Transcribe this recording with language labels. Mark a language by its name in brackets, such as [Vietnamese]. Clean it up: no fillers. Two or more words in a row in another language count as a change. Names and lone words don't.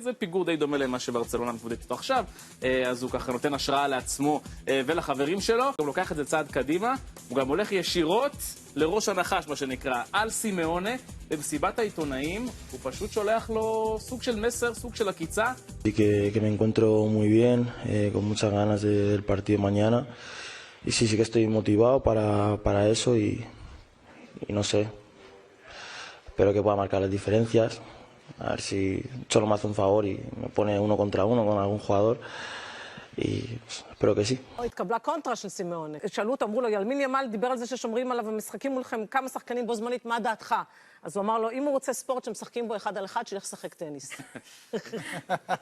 [Hebrew] זה פיגור די דומה למה שברצלונה מתמודדת איתו עכשיו. אז הוא ככה נותן השראה לעצמו ולחברים שלו. הוא לוקח את זה צעד קדימה, הוא גם הולך ישירות לראש הנחש, מה שנקרא, על סימאונה. במסיבת העיתונאים הוא פשוט שולח לו סוג של מסר, סוג של עקיצה. [Spanish] Que me encuentro muy bien, con muchas ganas del partido mañana. Y sí que estoy motivado para eso y no sé. Espero que pueda marcar las diferencias. A ver si solo me hace un favor y me pone 1 contra 1 con algún jugador. Y espero que sí. [Hebrew] התקבלה קונטרה של סימאונה. שאלו אותו, אמרו לו, ילמין ימל דיבר על זה ששומרים עליו ומשחקים מולכם כמה שחקנים בו זמנית, מה דעתך? אז הוא אמר לו, אם הוא רוצה ספורט שמשחקים בו 1 על 1, שילך לשחק טניס.